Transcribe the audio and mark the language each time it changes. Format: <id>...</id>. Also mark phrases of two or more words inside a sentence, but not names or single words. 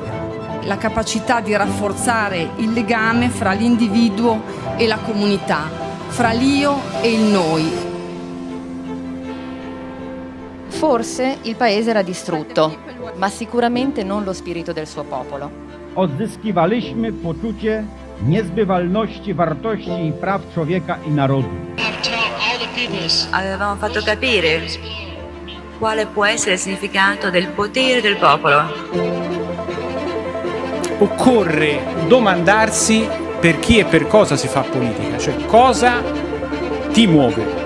<it>La capacità di rafforzare il legame fra l'individuo e la comunità, fra l'io e il noi. Forse il paese era distrutto, ma sicuramente non lo spirito del suo popolo.</it> <pl>Odzyskiwaliśmy poczucie niezbywalności wartości i praw człowieka i narodu.</pl> <it>Avevamo fatto capire quale può essere il significato del potere del popolo. Occorre domandarsi per chi e per cosa si fa politica, cioè cosa ti muove.</it>